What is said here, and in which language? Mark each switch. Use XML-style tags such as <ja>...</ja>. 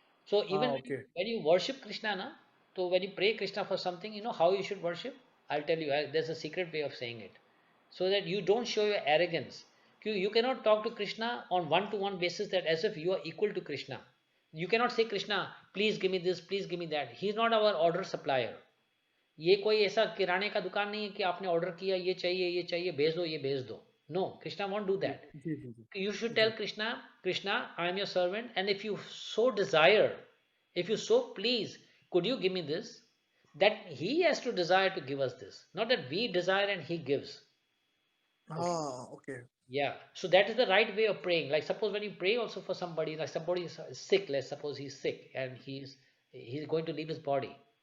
<en>So even when you worship Krishna na, so when you pray Krishna for something, you know how you should worship? I'll tell you, there's a secret way of saying it. So that you don't show your arrogance. You cannot talk to Krishna on one-to-one basis that as if you are equal to Krishna. You cannot say, Krishna, please give me this, please give me that. He's not our order supplier.</en> <hi>ये कोई ऐसा किराने का दुकान नहीं है कि आपने ऑर्डर किया ये चाहिए भेज दो.</hi> <en>No, Krishna won't do that. You should tell Krishna, I am your servant, and if you so desire, if you so please, could you give me this? That he has to desire to give us this, not that we desire and he gives. Okay. Yeah, so that is the right way of praying. Like suppose when you pray also for somebody, like somebody is sick, let's suppose he's sick and he's going to leave his body.</en>